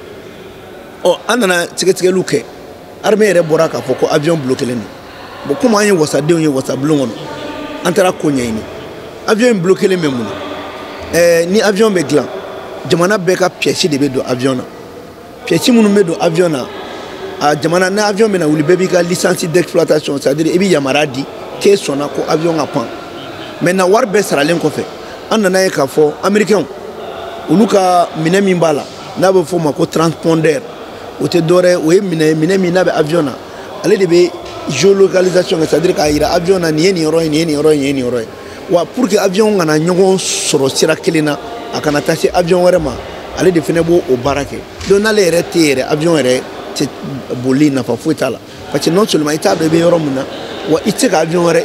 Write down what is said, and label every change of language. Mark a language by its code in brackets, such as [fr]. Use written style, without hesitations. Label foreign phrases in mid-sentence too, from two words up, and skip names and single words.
[bm] an nana sɛgɛsɛgɛliw kɛ armée yɛrɛ bɔra k'a fɔ ko [fr] avion bloqué [bm] len don bon comme an ye wasadenw ye wasabulon kɔnɔ an taara ko ɲɛɲini avion in bloqué len bɛ mun na ni avion bɛ dilan jamana bɛɛ ka pièce de bɛ don avion na pièce minnu bɛ don avion na a jamana ni avion bɛ na wuli bɛɛ b'i ka [fr] licence d'exploitation c'est-à-dire [bm] i bɛ yamaruya di k'e sɔnna ko avion ka pan maintenant wari bɛɛ saralen kɔfɛ an nana ye k'a fɔ américains olu ka minɛ min b'a la n'a bɛ fɔ o ma ko transpondeur o tɛ dɔwɛrɛ o ye minɛ min n'a bɛ avion na ale de bɛ géolocalisation kɛ c'est-à-dire k'a yira avion na nin ye nin yɔrɔ ye nin ye nin yɔrɔ ye nin ye nin yɔrɔ ye wa [fr] pour que avion [bm] kana ɲɔgɔn sɔrɔ sira kelen na a kana taa se avion wɛrɛ ma ale de fana b'o baara kɛ donc n'ale yɛrɛ tɛ yɛrɛ avion yɛrɛ tɛ boli nafa foyi t'a la [fr] parce que non seulement [bm] i t'a dɔn i bɛ yɔrɔ min na wa i tɛ se ka avion wɛrɛ